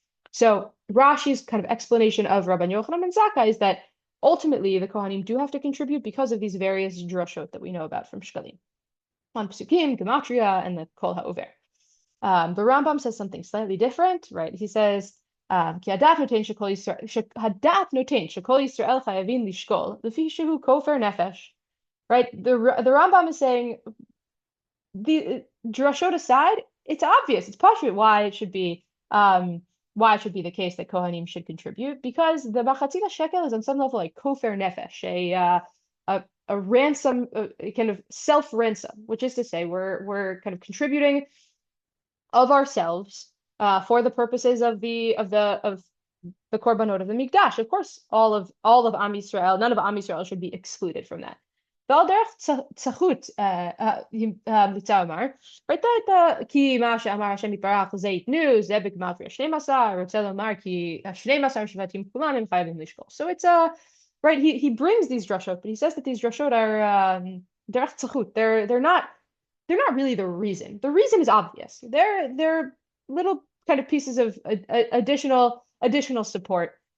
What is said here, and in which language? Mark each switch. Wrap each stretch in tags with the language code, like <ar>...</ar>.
<en>So Rashi's kind of explanation of Rabban Yochanan ben Zakkai is that ultimately the Cohanim do have to contribute because of these various drashot that we know about from Shekalim, on Psukim, Gematria, and the Kol HaOver. The Rambam says something slightly different, right? He says</en> <he>כי הדעת נותן שכל ישראל חייבים לשקול לפי שהוא כופר נפש.</he> <en>Right? The Rambam is saying, the drashot aside, it's obvious, it's pashut why it should be the case that Cohanim should contribute, because the machatzit shekel is on some level like kofer nefesh, a ransom, a kind of self ransom, which is to say we're kind of contributing of ourselves for the purposes of the korbanot of the mikdash. Of course, all of Am Yisrael, none of Am Yisrael should be excluded from that.</en> <he>ועל דרך צחות ליצה אמר, ראית כי מה שאמר השם יתברך זה ייתנו, זה בגמטריה 12, רוצה לומר כי 12 שבטים כולם הם חייבים לשקול.</he> <en>So it's right, he brings these drashot, but he says that these drashot are derech tzachut. They're not really the reason. The reason is obvious. They're little kind of pieces of additional support.</en>